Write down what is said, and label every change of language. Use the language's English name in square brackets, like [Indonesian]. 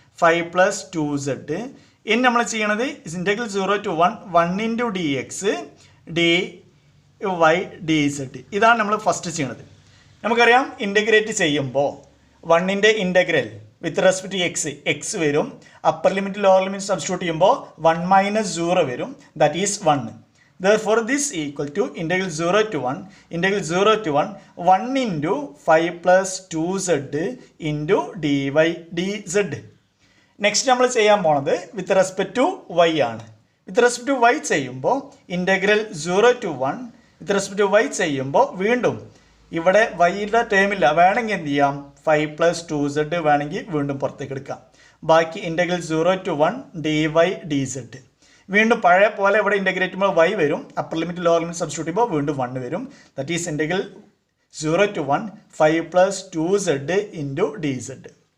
[English] 5 plus 2z. [Malayalam] ഇനി നമ്മൾ ചെയ്യണത് [English] Integral 0 to 1 into d x d y d z. [Malayalam] ഇതാണ് നമ്മൾ ഫസ്റ്റ് ചെയ്യണത്. നമുക്കറിയാം ഇൻ്റഗ്രേറ്റ് ചെയ്യുമ്പോൾ 1ൻ്റെ integral with respect to X വരും. Upper limit lower limit substitute ചെയ്യുമ്പോൾ 1 - 0 വരും. [English] That is 1. Therefore, this equal to integral 0 to 1 1 into 5 plus 2z into dy dz. [Malayalam] Next നമ്മൾ ചെയ്യാൻ പോണത് വിത്ത് റെസ്പെക്ട് ടു വൈ ആണ്. വിത്ത് റെസ്പെക്ട് ടു വൈ ചെയ്യുമ്പോൾ integral 0 to 1 with respect to Y ചെയ്യുമ്പോൾ വീണ്ടും ഇവിടെ വൈയുടെ ടേമില്ല. വേണമെങ്കിൽ എന്ത് ചെയ്യാം? 5 plus 2z വേണമെങ്കിൽ വീണ്ടും പുറത്തേക്ക് എടുക്കാം. [English] ബാക്കി integral 0 to 1 dy dz. [Malayalam] വീണ്ടും പഴയ പോലെ ഇവിടെ ഇൻ്റഗ്രേറ്റ് ചെയ്യുമ്പോൾ വൈ വരും. Upper limit lower limit substitute ചെയ്യുമ്പോൾ വീണ്ടും 1 വരും. [English] That is integral 0 to 1 5 plus 2z into d z.